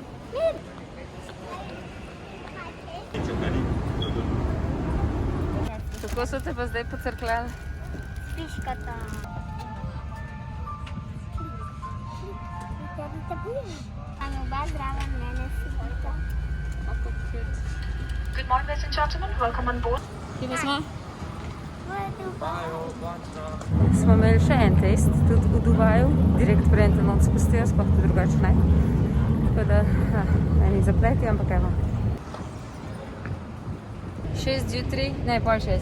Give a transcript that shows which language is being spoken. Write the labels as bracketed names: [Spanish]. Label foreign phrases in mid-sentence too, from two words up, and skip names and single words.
[Slovenian] Kako so te pa zdaj pocrkljali? Pliškota. Tam oba zdrava mene sedita. [English] Good morning, ladies and gentlemen. Welcome on board. [Slovenian] Kje pa smo? V Dubaju. Smo imeli še en test, tudi v Dubaju. Direkt preden te noc spustijo, sploh te drugače ne. Tako da, eni zapleti, ampak evo. 6 zjutraj, ne, pol 6.